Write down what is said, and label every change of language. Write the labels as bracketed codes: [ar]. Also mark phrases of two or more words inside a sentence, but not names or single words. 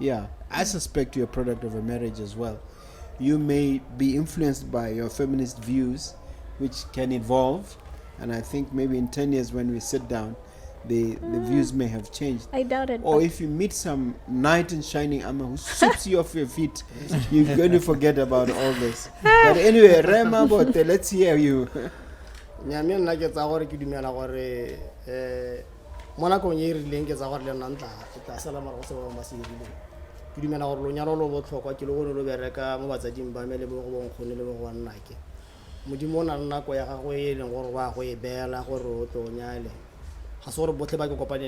[en] Yeah, I suspect you're a product of a marriage as well. You may be influenced by your feminist views, which can evolve, and I think maybe in 10 years when we sit down, the views may have changed. I doubt it. Or if you meet some knight in shining armor who sweeps you off your feet, you're going to forget about all this. But anyway, Mabote, let's hear you. [tn] Nyame nna ke tsa gore ke dumela gore mo nakong e rileng ke tsa gore le nna tla sala mara go se ba se rileng ke dumela gore lo nyalo lo botlhokwa ke le go lo bereka mo batsading ba me le bo go bonkgone le bo go nna ke modimo na nako ya gago e leng gore ba go e beela gore o tlo nyale ga se gore botlhe ba ke kopaneng